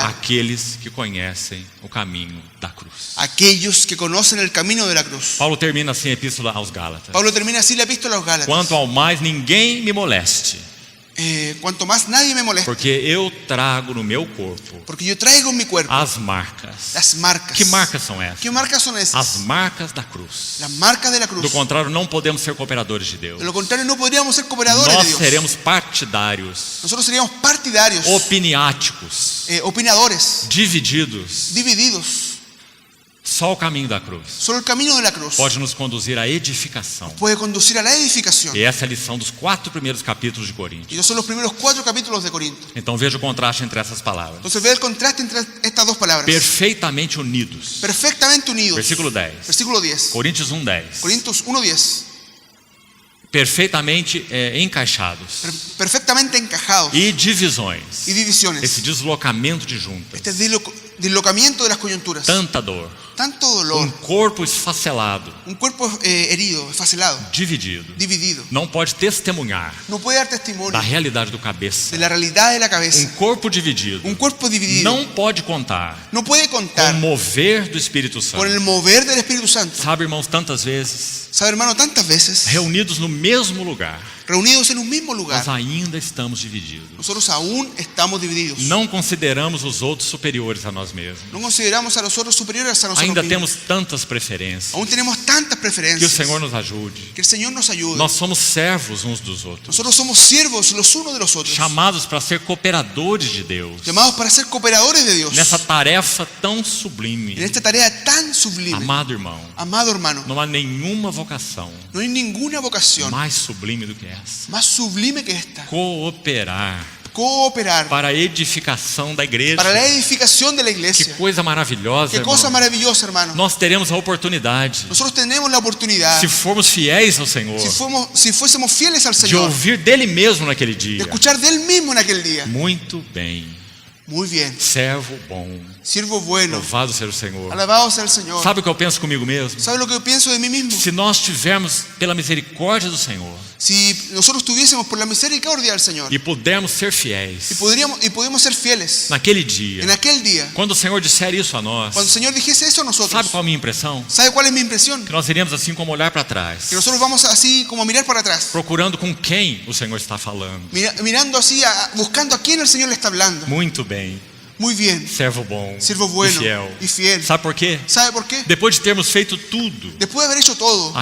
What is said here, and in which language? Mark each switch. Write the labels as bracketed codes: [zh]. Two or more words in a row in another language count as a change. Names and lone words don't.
[pt] Aqueles que conhecem o caminho da cruz. [es] Aquellos que conocen el camino de la cruz. [pt] Paulo termina assim a epístola aos Gálatas: [es] Pablo termina así la epístola a los Gálatas. [pt] quanto ao mais, ninguém me moleste, [es] Cuanto más nadie me molesta, [pt] porque eu trago no meu corpo [es] porque yo traigo en mi cuerpo [pt] as marcas. [es] las marcas. [pt] Que marcas são essas? [es] ¿Qué marcas son esas? [pt] As marcas da cruz. [es] Las marcas de la [pt] Do [es] cruz. [pt] contrário, não podemos ser cooperadores de Deus. [es] De lo contrario, no podríamos ser cooperadores de [pt] Nós [es] Dios. [pt] seremos partidários, [es] Nosotros seríamos partidarios, [pt] opiniáticos, [es] opinadores, [pt] divididos. [es] divididos. [pt] Só o caminho da cruz [es] Solo el camino de la cruz [pt] pode nos conduzir à edificação. [es] puede conducir a la edificación. [pt] E essa é a lição dos 4 primeiros capítulos de [es] Y [pt] Coríntios. [es] esos son los primeros 4 capítulos de Corinto. [pt] Então veja o contraste entre essas palavras. [es] Entonces ve el contraste entre estas dos palabras. [pt] Perfeitamente unidos. [es] Perfectamente unidos. [pt] Versículo 10. [es] Versículo 10. [pt] Coríntios 1:10. [es] Corintios 1:10. [pt] Perfeitamente encaixados. [es] Perfectamente encajados. [pt] E divisões. [es] Y divisiones. [pt] Esse deslocamento de juntas. [es] Este dislocamiento de las coyunturas. [pt] Tanta dor. [es] Tanto dolor. [pt] Corpo esfacelado. [es] Un cuerpo herido, esfacelado, [pt] Dividido. [es] dividido. [pt] Não pode testemunhar [es] No puede dar testimonio [pt] da realidade do cabeça. [es] de la realidad de la cabeza. [pt] Corpo dividido. [es] Un cuerpo dividido [pt] Não pode contar [es] no puede [pt] com [es] contar [pt] o mover do Espírito [es] con [pt] Santo. [es] el mover del Espíritu Santo. [pt] Sabe, irmãos, tantas vezes, [es] ¿Sabe, hermano? Tantas veces, [pt] reunidos no mesmo lugar, [es] reunidos en un mismo lugar, [pt] nós ainda estamos divididos. [es] nosotros aún estamos divididos. [pt] Não consideramos os outros superiores a nós mesmos. [es] No consideramos a los otros superiores a nosotros [pt] Ainda [es] mismos. [pt] temos tantas preferências. [es] Aún tenemos tantas [pt] Que o [es] preferencias. [pt] Senhor nos ajude. [es] Que el Señor nos ayude. [pt] Nós somos servos uns dos outros, [es] Nosotros somos siervos los unos de los otros, [pt] chamados para ser cooperadores de Deus [es] llamados para ser cooperadores de Dios [pt] nessa tarefa tão sublime. [es] en esta tarea tan sublime. [pt] Amado irmão, [es] Amado hermano, [pt] não há nenhuma vocação [es] no hay ninguna vocación [pt] mais sublime do que essa. [es] más sublime que esta. [pt] Cooperar [es] cooperar [pt] para a edificação da igreja. [es] para la edificación de la [pt] Que [es] iglesia. [pt] coisa maravilhosa, [es] Qué cosa [pt] irmão. [es] maravillosa, hermano. [pt] Nós teremos a oportunidade, [es] Nosotros tenemos la oportunidad, [pt] se formos fiéis ao Senhor, [es] si fuésemos fieles al [pt] de [es] Señor, [pt] ouvir dele mesmo naquele [es] de [pt] dia. [es] escuchar de Él mismo en aquel día. [pt] Muito bem, [es] Muy bien, [pt] servo bom, [es] siervo bueno, [pt] louvado seja o Senhor. [es] alabado sea el Señor. [pt] Sabe o que eu penso comigo mesmo? [es] ¿Sabe lo que yo pienso de mí mismo? [pt] Se nós tivermos, pela misericórdia do Senhor, [es] Si nosotros tuviésemos por la misericordia del Señor [pt] e pudermos ser fiéis [es] y podríamos ser fieles [pt] naquele dia, [es] en aquel día, [pt] quando o Senhor disser isso a nós, [es] cuando el Señor dijese eso a nosotros, [pt] sabe qual a minha impressão? [es] ¿sabe cuál es mi impresión? [pt] Que nós iremos assim como olhar para trás, [es] Que nosotros vamos así como a mirar para atrás, [pt] procurando com quem o Senhor está falando. [es] mirando así, buscando a quién el Señor le está hablando. [pt] Muito bem, [es] Muy bien, [pt] servo bom [es] siervo [pt] e [es] bueno [pt] fiel. [es] y fiel. [pt] Sabe por quê? [es] ¿Sabe por qué? [pt] Depois de termos feito tudo, [es] Después de haber hecho todo,